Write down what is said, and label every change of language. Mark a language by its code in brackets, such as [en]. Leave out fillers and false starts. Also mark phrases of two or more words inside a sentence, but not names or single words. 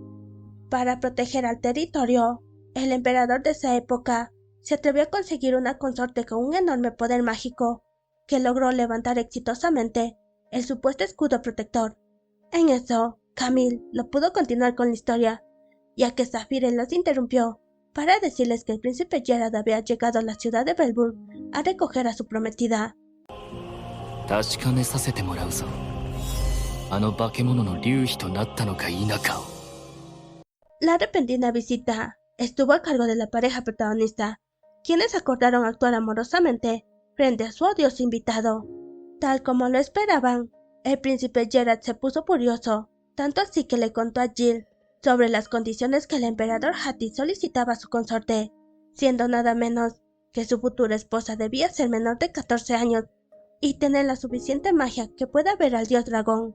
[es] Para proteger al territorio, el emperador de esa época se atrevió a conseguir una consorte con un enorme poder mágico, que logró levantar exitosamente el supuesto escudo protector. En eso, Camille no pudo continuar con la historia, ya que Zafire los interrumpió para decirles que el príncipe Gerard había llegado a la ciudad de Belburg a recoger a su prometida. [ja] 確かめさせてもらうぞ。あの化け物の竜妃となったのか否かを。 [es] La repentina visita estuvo a cargo de la pareja protagonista, quienes acordaron actuar amorosamente frente a su odioso invitado. Tal como lo esperaban, el príncipe Gerard se puso furioso, tanto así que le contó a Jill sobre las condiciones que el emperador Hadis solicitaba a su consorte, siendo nada menos que su futura esposa debía ser menor de 14 años y tener la suficiente magia que pueda ver al dios dragón.